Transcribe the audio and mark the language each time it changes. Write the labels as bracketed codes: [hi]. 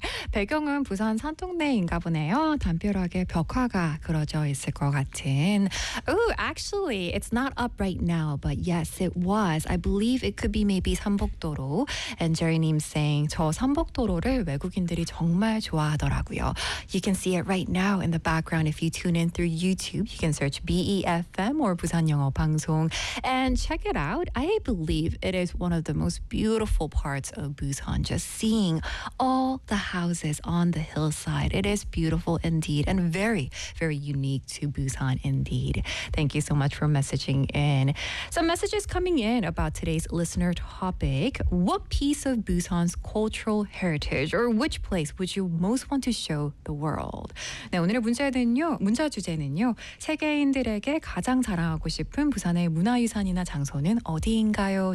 [ko] 배경은 부산 산동네인가 보네요. 담벼락에 벽화가 그려져 있을 것 같은. [en] Oh, actually, it's not up right now, but yes, it was. I believe it could be maybe 삼복도로. And Jerry님 saying, [ko] 저 삼복도로를 외국인들이 정말 좋아하더라고요. [en] You can see it right now in the background. If you tune in through YouTube, you can search BEFM or [ko] 부산 영어 방송 [en] and check it out. I believe it is one of the most beautiful parts of Busan, just seeing all the houses on the hillside. It is beautiful indeed and very, very unique to Busan indeed. Thank you so much for messaging in. Some messages coming in about today's listener topic. What piece of Busan's cultural heritage or which place would you most want to show the world? [ko] 네, 오늘의 문자 주제는요. 세계인들에게 가장 자랑하고 싶은 부산의 문화유산이나 장소는 어디인가요?